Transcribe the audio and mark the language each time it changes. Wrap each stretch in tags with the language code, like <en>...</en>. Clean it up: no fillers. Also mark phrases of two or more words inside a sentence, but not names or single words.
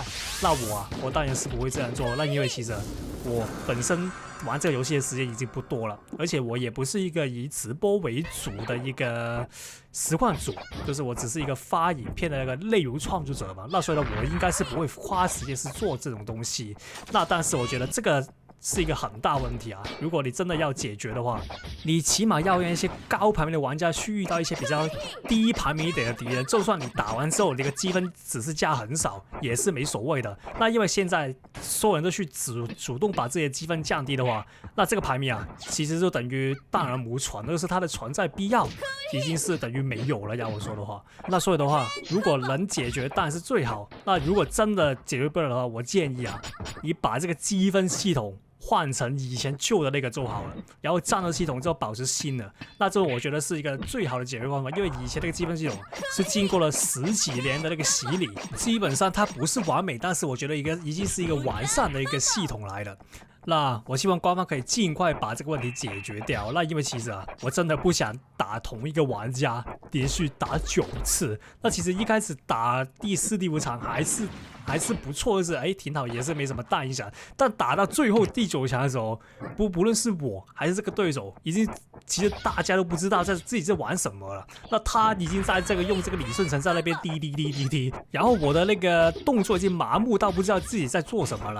<zh>那我當然是不會這樣做，那因為其實我本身玩這個遊戲的時間已經不多了，而且我也不是一個以直播為主的一個實況主，就是我只是一個發影片的那個內容創作者嘛。那所以呢，我應該是不會花時間是做這種東西。那但是我覺得這個是一個很大問題啊！如果你真的要解決的話，你起碼要讓一些高排名的玩家去遇到一些比較低排名一點的敵人，就算你打完之後你的積分只是加很少，也是沒所謂的。那因為現在所有人都去主動把自己的積分降低的話，那這個排名啊，其實就等於蕩然無存，就是它的存在必要已經是等於沒有了。要我說的話，那所以的話，如果能解決當然是最好。那如果真的解決不了的話，我建議啊，你把這個積分系統換成以前舊的那個就好了，然後戰鬥系統就保持新的，那這我覺得是一個最好的解決方法。因為以前那個積分系統是經過了10幾年的那個洗禮，基本上它不是完美，但是我覺得已經是一個完善的一個系統來了。那我希望官方可以盡快把這個問題解決掉。那因為其實啊，我真的不想打同一個玩家連續打9次。那其實一開始打第4、第5場還是不錯，就是挺好，也是沒什麼大影響。但打到最後第9強的時候，不論是我還是這個對手，其實大家都不知道自己在玩什麼了。那他已經在用這個李舜臣在那邊滴，然後我的那個動作已經麻木到不知道自己在做什麼了。</zh>